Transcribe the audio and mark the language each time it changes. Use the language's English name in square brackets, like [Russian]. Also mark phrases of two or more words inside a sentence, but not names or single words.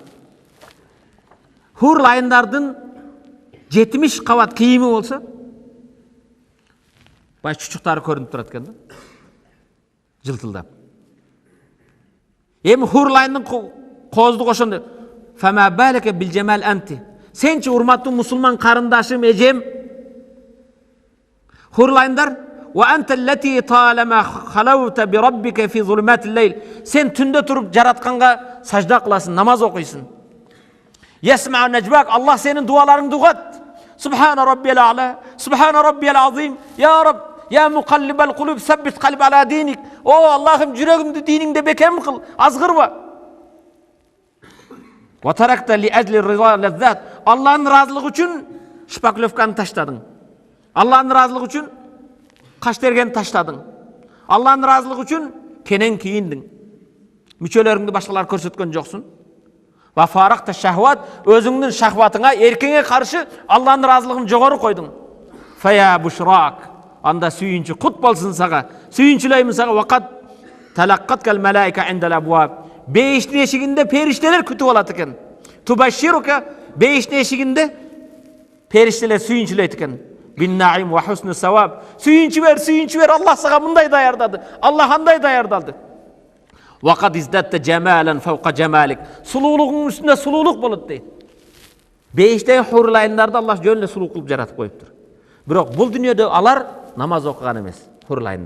[Kyrgyz] Хур лайындардын 70 кабат кийими болсо, бай чучуктары көрүнүп турат экен да. Жылтылдап. Эми хур лайындын кооздугу ошондой. [Arabic] فما بالك بالجمال أنت. [Kyrgyz] Сенчи урматтуу мусулман карындашым, эжем. Хур лайындар [Arabic] وأنت التي طالما خلوت بربك في ظلمات الليل. [Kyrgyz] Sen түндө туруп жаратканга сажда кыласың, намаз окуйсың. [Arabic] يسمع نجواك. [Kyrgyz] Allah senin dualarыңды угат. [Arabic] سبحان ربي الأعلى, سبحان ربي العظيم. يا رب, يا مقلب القلوب ثبت قلب على دينك. [Kyrgyz] О, Аллахым, жүрөгүмдү диниңде бекем кыл, азгырба. [Arabic] وتركت لأجل الرضا للذات. [Kyrgyz] Аллахтын ыраазылыгы үчүн шпаклевканы таштадың. Аллахтын ыраазылыгы үчүн каштергени таштадың. Аллахтын ыраазылыгы үчүн кенен кийиндиң. Мүчөлөрүңдү башкалар көрсөткөн жоксуң. [Arabic] وفارقت الشهوة, [Kyrgyz] өзүңдүн шахватыңа, эркеңе каршы Аллахтын ыраазылыгын жогору койдуң. [Arabic] فيا بشراك. [Kyrgyz] Анда сүйүнчү кут болсун сага. Сүйүнчүлөймүн сага. [Arabic] وقد تلقتك الملائكة عند الأبواب. [Kyrgyz] Бейиштин эшигинде периштелер күтүп алат экен. Тубаширука, бейиштин эшигинде периштелер сүйүнчүлөйт экен. [Arabic] بالنعيم وحسن الثواب. [Kyrgyz] Сүйүнчү бер, Аллах сага мындай даярдады. Аллах андай даярдалды. [Arabic] وقد ازددت جمالا فوق جمالك. [Kyrgyz] Сулуулугуң үстүнө сулуулук болот дейт. Бейиштеги хур лайындарды Аллах жөн эле сулуу кылып жаратып коюптур. Бирок бул дүйнөдө алар намаз окуган эмес, хур лайындар.